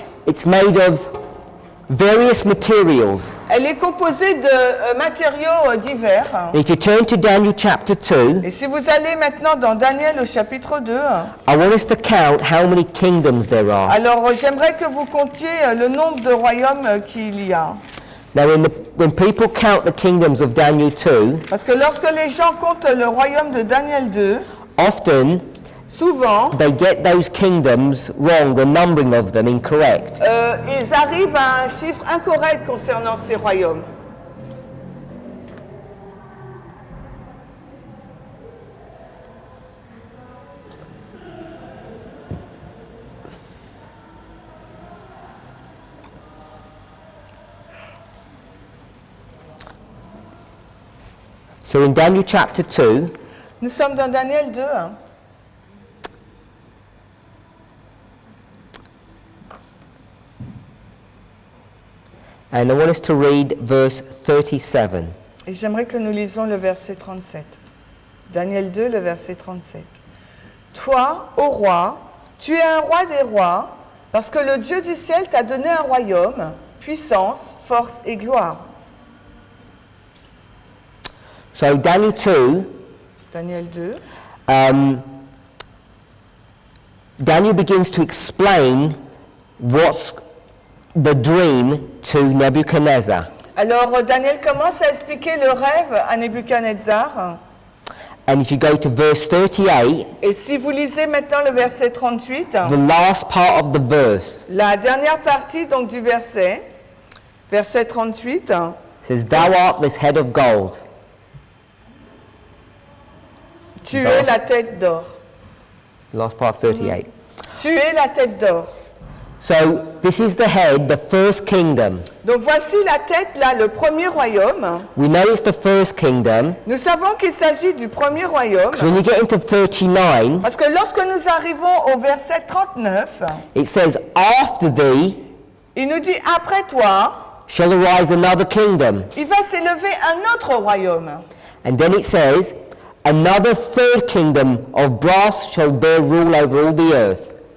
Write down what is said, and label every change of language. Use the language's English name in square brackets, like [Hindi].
[English] It's made of various materials. [French] Elle est composée de matériaux divers. [English] If you turn to Daniel chapter 2, [French] Et si vous allez maintenant dans Daniel au chapitre 2, [English] I want us to count how many kingdoms there are. [French] alors j'aimerais que vous comptiez le nombre de royaumes qu'il y a. [English] Now, when people count the kingdoms of Daniel 2, [French] Parce que lorsque les gens comptent le royaume de Daniel 2, [English] often [French] souvent, [English] they get those kingdoms wrong, the numbering of them incorrect. [French] ils arrivent à un chiffre incorrect concernant ces royaumes. So in Daniel chapter 2, Nous sommes dans Daniel 2. Hein. [English] and I want us to read verse 37. [French] Et j'aimerais que nous lisions le verset 37. Daniel 2, le verset 37. Toi, ô roi, tu es un roi des rois, parce que le Dieu du ciel t'a donné un royaume, puissance, force et gloire. [English] So Daniel 2, [French] Daniel 2. [English] Daniel begins to explain what's the dream to Nebuchadnezzar. [French] Alors Daniel commence à expliquer le rêve à Nebuchadnezzar. [English] And if you go to verse 38, [French] Et si vous lisez maintenant le verset 38, [English] the last part of the verse [French] la dernière partie donc du verset 38, [English] says, Thou art this head of gold. [French] tu es la tête d'or. [English] Last part 38. [French] Tu es la tête d'or. [English] So this is the head, the first kingdom. [French] Donc voici la tête là, le premier royaume. [English] We know it's the first kingdom. [French] Nous savons qu'il s'agit du premier royaume. [English] So when you get into 39, [French] Parce que lorsque nous arrivons au verset 39, [English] it says, After thee [French] il nous dit après toi, [English] shall arise another kingdom. [French] il va s'élever un autre royaume. [English] And then it says, Another third kingdom of brass shall bear rule over all the earth.